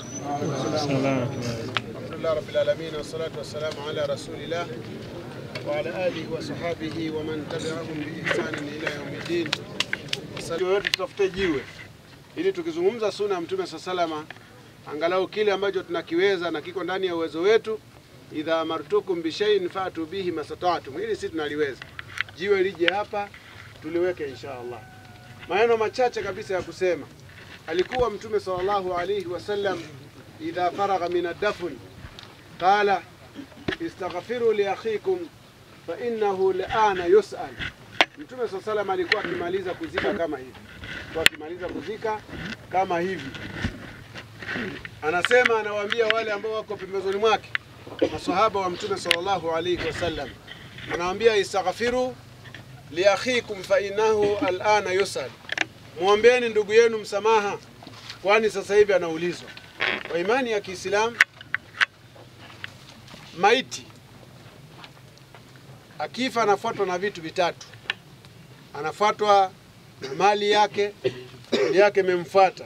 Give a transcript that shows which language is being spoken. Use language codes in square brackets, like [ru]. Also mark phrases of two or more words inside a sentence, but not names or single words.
[ar] الحمد لله رب العالمين والصلاة والسلام على رسول الله وعلى آله وصحبه ومن تبعهم بإحسان إلى يوم الدين. [sw] Sasa tutafute jiwe ili tukizungumza sunna ya Mtume sallallahu angalau kile ambacho tunakiweza na kiko ndani ya uwezo wetu, [ar] إذا أمرتكم بشيء فأتوا به ما استطعتم, [sw] ili sisi tunaliweza. Jiwe lije hapa tuliweke inshallah. Maneno machache kabisa ya kusema. Alikuwa Mtume [ar] صلى الله عليه وسلم إذا فرغ من الدفن قال استغفروا لأخيكم فإنه الآن يسأل. [sw] Mtume sallallahu alikuwa akimaliza kuzika kama hivi. Kwa akimaliza kuzika kama hivi, anasema, anawaambia wale ambao wako pembezoni mwake, maswahaba wa Mtume [ar] صلى الله عليه وسلم, [sw] anawaambia [ar] استغفروا لأخيكم فإنه الآن يسأل. [sw] Muombeeni ndugu yenu msamaha, kwani sasa hivi anaulizwa. Kwa imani ya Kiislamu, maiti akifa anafuatwa na vitu vitatu. Anafuatwa na mali yake, mali yake imemfuata.